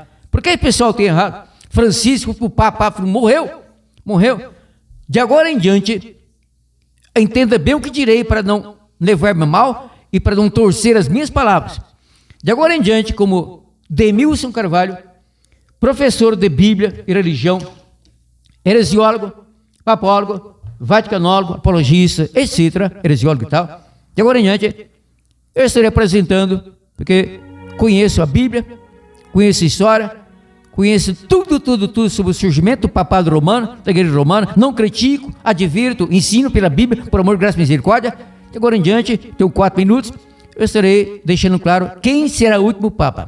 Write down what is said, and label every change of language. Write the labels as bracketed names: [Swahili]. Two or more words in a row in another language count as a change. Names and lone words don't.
[Portuguese] Por que o pessoal tem errado? Francisco, o Papa, morreu. De agora em diante, entenda bem o que direi para não levar-me mal e para não torcer as minhas palavras. De agora em diante, como Demilson Carvalho, professor de Bíblia e religião, heresiólogo, papólogo, vaticanólogo, apologista, etc., heresiólogo e tal, de agora em diante, eu estarei apresentando, porque conheço a Bíblia, conheço a história, conheço tudo sobre o surgimento do papado romano, da igreja romana, não critico, advirto, ensino pela Bíblia, por amor, graça e misericórdia. De agora em diante, tenho 4 minutos, eu estarei deixando claro quem será o último Papa.